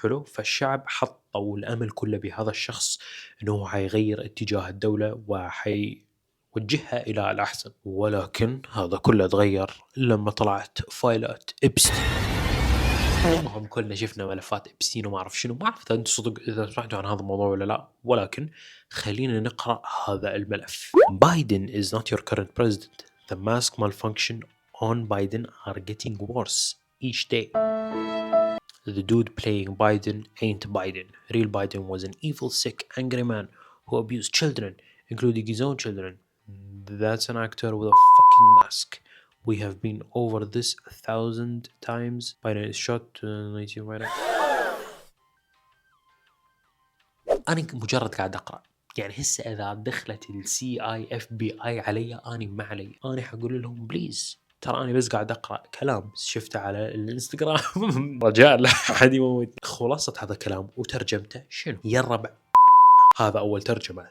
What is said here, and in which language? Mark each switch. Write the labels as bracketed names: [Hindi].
[Arabic] حلو، فالشعب حطوا الأمل كله بهذا الشخص إنه هو حيغير اتجاه الدولة وحيوجهها إلى الأحسن. ولكن هذا كله تغير لما طلعت فايلات إبستين. المهم كلنا شفنا ملفات إبستين وما أعرف شنو. ما أعرف إذا أنتم صدق إذا سمعتوا عن هذا الموضوع ولا لا، ولكن خلينا نقرأ هذا الملف. [English] Biden is not your current president. The mask malfunction on Biden are getting worse each day. The dude playing Biden ain't Biden. Real Biden was an evil, sick, angry man who abused children, including his own children. That's an actor with a fucking mask. We have been over this 1,000 times. Biden is shot. 19 Biden. [Arabic] أنا مجرد قاعد أقرأ، يعني هسه إذا دخلت السي اي اف بي اي علي أنا ما علي، أنا حقول لهم بليز ترى أنا بس قاعد أقرأ كلام شفته على الانستغرام. رجاء لا أحد يموت. خلاصة هذا الكلام وترجمته شنو يا الربع؟ هذا أول ترجمة.